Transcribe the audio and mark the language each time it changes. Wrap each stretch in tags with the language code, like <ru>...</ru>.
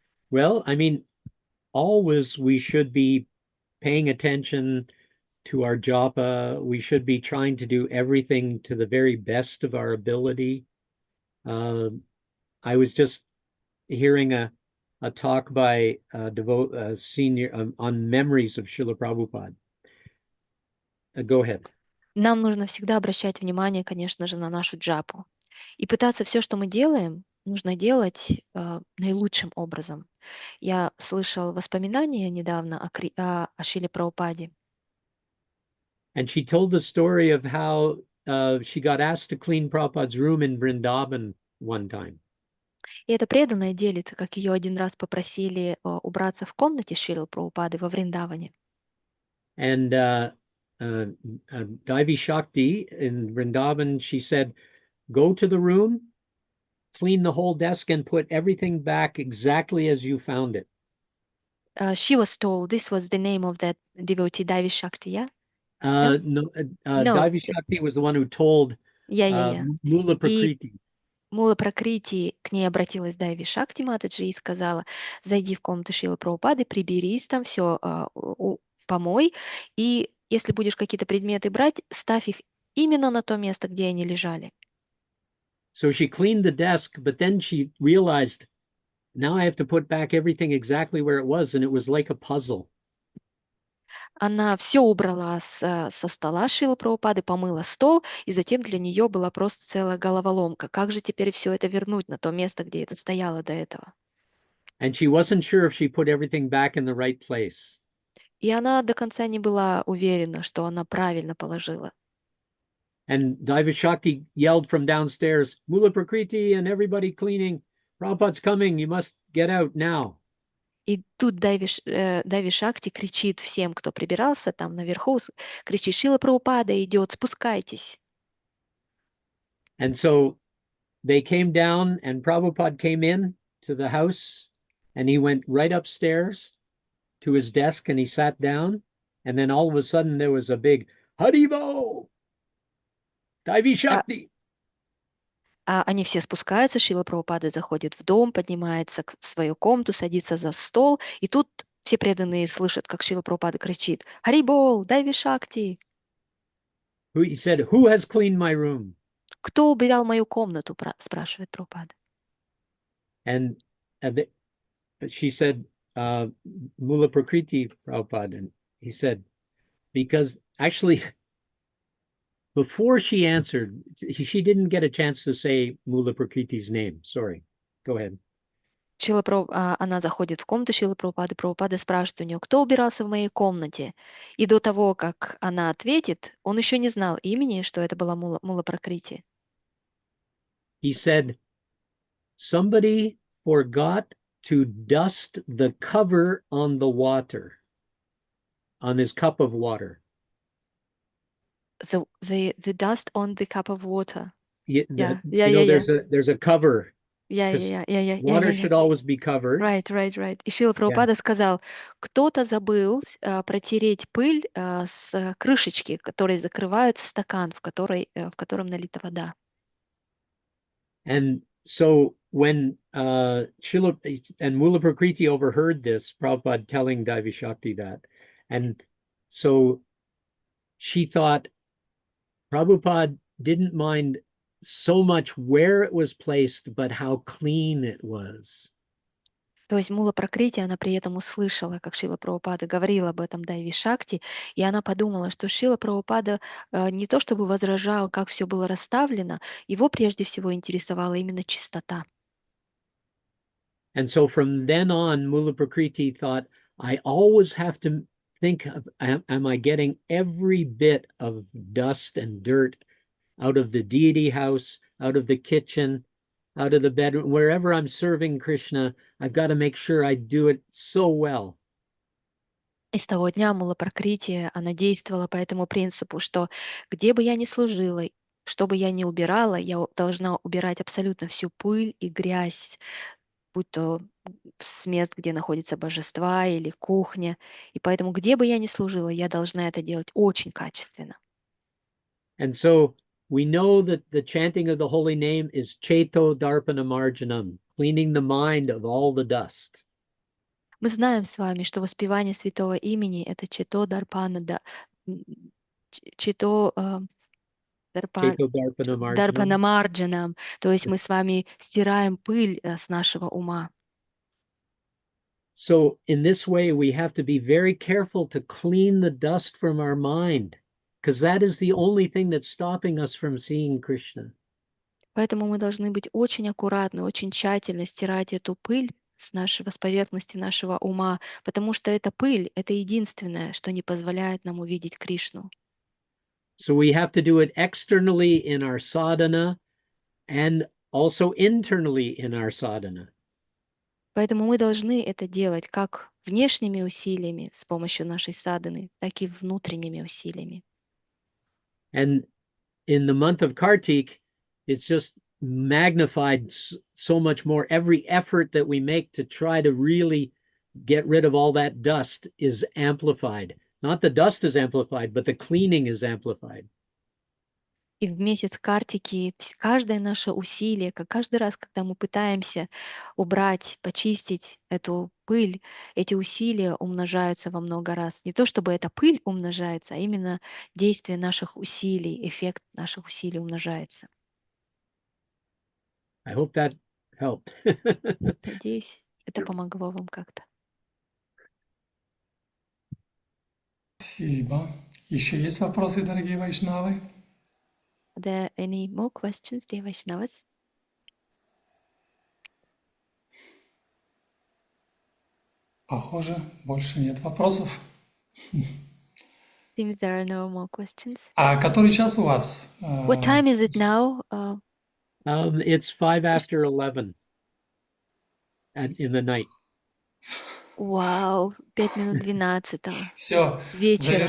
<en>Well, I mean, always we should be paying attention to our japa. We should be trying to do everything to the very best of our ability. I was just hearing a talk by a senior on memories of Srila Prabhupada. Go ahead.</en> <ru>Нам нужно всегда обращать внимание, конечно же, на нашу джапу. И пытаться все, что мы делаем, нужно делать наилучшим образом. Я слышал воспоминания недавно о Шриле Прабхупаде.</ru> <en>And she told the story of how she got asked to clean Prabhupada's room in Vrindavan one time.</en> <ru>И эта преданная делится, как ее один раз попросили убраться в комнате Шрилы Прабхупады во Вриндаване.</ru> <en>And Devi Shakti in Vrindavan, she said, "Go to the room, clean the whole desk, and put everything back exactly as you found it." She was told, this was the name of that devotee, Devi Shakti, yeah? No, No. Devi Shakti was the one who told Yeah. Mula Prakriti.</en> <ru>Мула Пракрити к ней обратилась Дайви Шакти Матаджи и сказала: зайди в комнату Шилы Прабхупады, приберись там, все помой, и если будешь какие-то предметы брать, ставь их именно на то место, где они лежали.</ru> <en>So she cleaned the desk, but then she realized, now I have to put back everything exactly where it was, and it was like a puzzle.</en> <ru>Она все убрала со стола Шилы Прабхупады, помыла стол, и затем для нее была просто целая головоломка. Как же теперь все это вернуть на то место, где это стояло до этого?</ru> <en>And she wasn't sure if she put everything back in the right place.</en> <ru>И она до конца не была уверена, что она правильно положила.</ru> <en>And Daiva Shakti yelled from downstairs, Mula Prakriti and everybody cleaning. Prabhupada's coming. You must get out now.</en> <ru>И тут Дайви Шакти кричит всем, кто прибирался там наверху, кричит: Шила Прабхупада идет, спускайтесь.</ru> <en>And so they came down, and Prabhupada came in to the house, and he went right upstairs to his desk, and he sat down. And then all of a sudden there was a big Haribo, Daivi Shakti.</en> <ru>Они все спускаются, Шила Прабхупада заходит в дом, поднимается в свою комнату, садится за стол, и тут все преданные слышат, как Шила Прабхупада кричит: Харибол, Дайви Шакти!</ru> <en>He said, who has cleaned my room?</en> <ru>Кто убирал мою комнату? Спрашивает Прабхупада.</ru> <en>And she said, Mula Prakriti Prabhupada. And he said, because actually, before she answered, she didn't get a chance to say Mula Prakriti's name. Sorry. Go ahead.</en> <ru>Она заходит в комнату Шилы Прабхупады, Прабхупада спрашивает у нее: кто убирался в моей комнате? И до того, как она ответит, он еще не знал имени, что это была Мула Пракрити.</ru> <en>He said, somebody forgot to dust the cover on the water, on his cup of water. The dust on the cup of water. Yeah. Yeah. There's a cover. Yeah. Water should always be covered. Right.</en> <ru>И Шила Прабхупада сказал: кто-то забыл протереть пыль с крышечки, которые закрывают стакан, в котором налита вода.</ru> <en>And so when Srila and Mula Prakriti overheard this, Prabhupada telling Daivi Shakti that, and so she thought Prabhupada didn't mind so much where it was placed, but how clean it was.</en> <ru>То есть Мула Пракрити, она при этом услышала, как Шила Прабхупада говорил об этом Дайви Шакти, и она подумала, что Шила Прабхупада не то чтобы возражал, как все было расставлено, его прежде всего интересовала именно чистота.</ru> <en>And so from then on, Mula Prakriti thought, I always have to think of, am I getting every bit of dust and dirt out of the deity house, out of the kitchen, out of the bedroom, wherever I'm serving Krishna, I've got to make sure I do it so well.</en> <ru>И с того дня Мула Пракрити, она действовала по этому принципу, что где бы я ни служила, что бы я ни убирала, я должна убирать абсолютно всю пыль и грязь, будь то с мест, где находятся божества или кухня. И поэтому, где бы я ни служила, я должна это делать очень качественно.</ru> <en>And so we know that the chanting of the holy name is Cheto Darpana Marjanam, cleaning the mind of all the dust.</en> <ru>Мы знаем с вами, что воспевание святого имени — это Чито Дарпана, Чито</ru> <sa>Cheto Darpana Marjanam.</sa> <ru>Дарпанамарджанам, то есть мы с вами стираем пыль с нашего ума.</ru> <en>So in this way, we have to be very careful to clean the dust from our mind, because that is the only thing that's stopping us from seeing Krishna.</en> <ru>Поэтому мы должны быть очень аккуратны, очень тщательно стирать эту пыль с поверхности нашего ума, потому что эта пыль — это единственное, что не позволяет нам увидеть Кришну.</ru> <en>So we have to do it externally in our sadhana and also internally in our sadhana.</en> <ru>Поэтому мы должны это делать как внешними усилиями с помощью нашей садханы, так и внутренними усилиями.</ru> <en>And in the month of Kartik, it's just magnified so much more. Every effort that we make to try to really get rid of all that dust is amplified. Not the dust is amplified, but the cleaning is amplified.</en> <ru>И в месяц Картики каждое наше усилие, как каждый раз, когда мы пытаемся убрать, почистить эту пыль, эти усилия умножаются во много раз. Не то чтобы эта пыль умножается, а именно действие наших усилий, эффект наших усилий умножается.</ru> <en>I hope that helped.</en> <ru>Надеюсь, это помогло вам как-то. Спасибо. Еще есть вопросы, дорогие вайшнавы?</ru> <en>Are there any more questions, dear Vaishnavas?</en> <ru>Похоже, больше нет вопросов.</ru> <en>Seems there are no more questions.</en> <ru>А который час у вас?</ru> <en>What time is it now? It's 5 after 11 in the night.</en> <ru>Вау, 5 минут 12 Все, вечера.</ru>